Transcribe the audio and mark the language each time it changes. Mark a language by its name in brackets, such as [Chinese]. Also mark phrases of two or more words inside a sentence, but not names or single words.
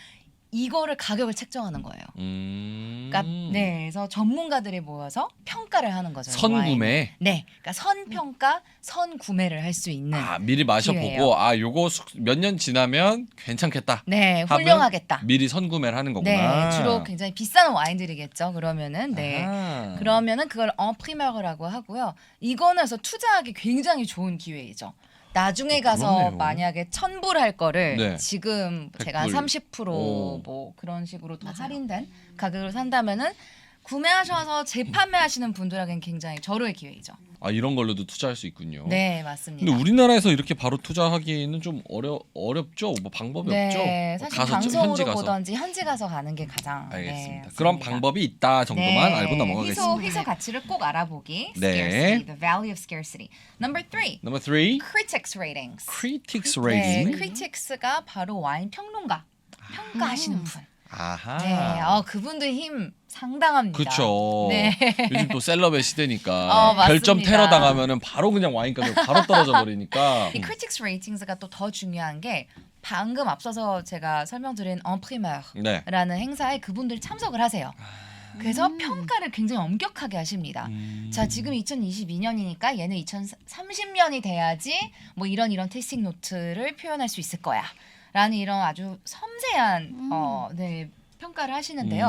[Korean] 이거를 가격을 책정하는 거예요. 그러니까 네, 그래서 전문가들이 모여서 평가를 하는 거죠. 와인. 선구매. 네, 그러니까 선평가, 선구매를 할 수 있는. 아 미리 마셔보고 기회예요. 아 요거 몇 년 지나면 괜찮겠다. 네, 하면 훌륭하겠다. 미리 선구매를 하는 거구나. 네, 주로 굉장히 비싼 와인들이겠죠. 그러면은 네. 아하. 그러면은 그걸 [French] en primeur [Korean] 라고 하고요. 이거는 그래서 투자하기 굉장히 좋은 기회이죠. 나중에 가서 그렇네요. 만약에 1,000불 할 거를 네. 지금 제가 100불. 30% 오. 뭐 그런 식으로 더 맞아요. 할인된 가격으로 산다면은 구매하셔서 재판매하시는 분들에겐 굉장히 절호의 기회이죠. 아 이런 걸로도 투자할 수 있군요. 네, 맞습니다. 근데 우리나라에서 이렇게 바로 투자하기는 좀 어렵죠. 뭐 방법이 네, 없죠. 사실 가서 방송으로 현지 가서. 보던지 현지 가서 가는 게 가장 알겠습니다. 네, 그런 맞습니다. 방법이 있다 정도만 알고 넘어가겠습니다. 희소 가치를 꼭 알아보기. 네. [English] Scarcity, the value of scarcity. Number 3, Number 3, critics ratings. critics [Korean] 네, [English] rating. [Korean] critics가 바로 와인 평론가, 평가하시는 분. 아하. 네, 그분들 힘 상당합니다. 그렇죠. 네. 요즘 또 셀럽의 시대니까 맞습니다. 별점 테러 당하면은 바로 그냥 와인 가격 바로 떨어져 버리니까. 이 [English] critics ratings [Korean] 가 또 더 중요한 게 방금 앞서서 제가 설명드린 [French] en primeur [Korean] 라는 네. 행사에 그분들 참석을 하세요. 그래서 평가를 굉장히 엄격하게 하십니다. 자, 지금 2022년이니까 얘는 2030년이 돼야지 뭐 이런 테이스팅 노트를 표현할 수 있을 거야. 라는 이런 아주 섬세한 네, 평가를 하시는데요.